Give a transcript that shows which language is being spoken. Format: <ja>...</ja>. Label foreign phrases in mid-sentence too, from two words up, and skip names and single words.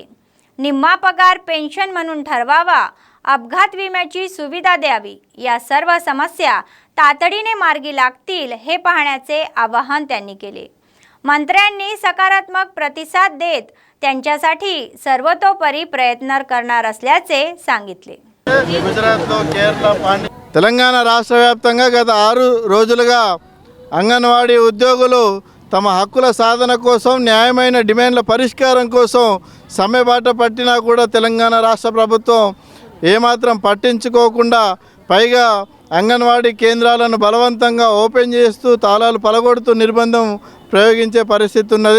<mr>निम्मा पगार पेन्शन म्हणून ठरवावा. अपघात विम्याची सुविधा द्यावी. या सर्व समस्या तातडीने मार्गी लागतील हे पाहण्याचे आवाहन त्यांनी केले. मंत्र्यांनी सकारात्मक प्रतिसाद देत त्यांच्यासाठी सर्वतोपरी प्रयत्न करणार असल्याचे सांगितले.</mr> <te>తెలంగాణ రాష్ట్ర వ్యాప్తంగా గత 6 రోజులుగా అంగన్వాడీ ఉద్యోగులు తమ హక్కుల సాధన కోసం, న్యాయమైన డిమాండ్ల పరిష్కారం కోసం సమ్మెబాట పట్టినా కూడా తెలంగాణ రాష్ట్ర ప్రభుత్వం ఏమాత్రం పట్టించుకోకుండా, పైగా అంగన్వాడీ కేంద్రాలను బలవంతంగా ఓపెన్ చేస్తూ తాళాలు పలగొడుతూ నిర్బంధం ప్రయోగించే పరిస్థితి ఉన్నది.</te>